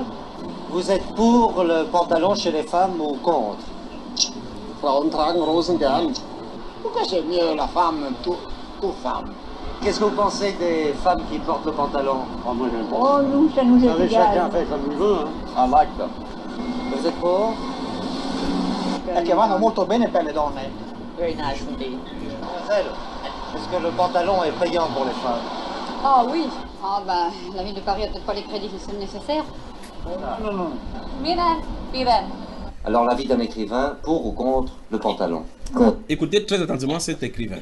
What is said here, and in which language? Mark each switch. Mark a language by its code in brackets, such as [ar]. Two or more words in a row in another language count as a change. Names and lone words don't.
[fr] Vous êtes pour le pantalon chez les femmes ou contre? [de] Frauen tragen Rosen gern. [fr] Pourquoi j'aime mieux la femme, toute femme? Qu'est-ce que vous pensez des femmes qui portent le pantalon? Moi, j'aime pas. Oh, nous, ça nous est égal. Chacun fait comme il veut. Ah, like. Vous êtes pour? [it] Che vanno molto bene per le donne. [en] Very nice indeed. [fr] Mademoiselle, est-ce que le pantalon est payant pour les femmes? Ah oui. Ah bah, la ville de Paris a peut-être pas les crédits nécessaires. Non. Miren. Alors l'avis d'un écrivain, pour ou contre le pantalon? Écoutez très attentivement cet écrivain.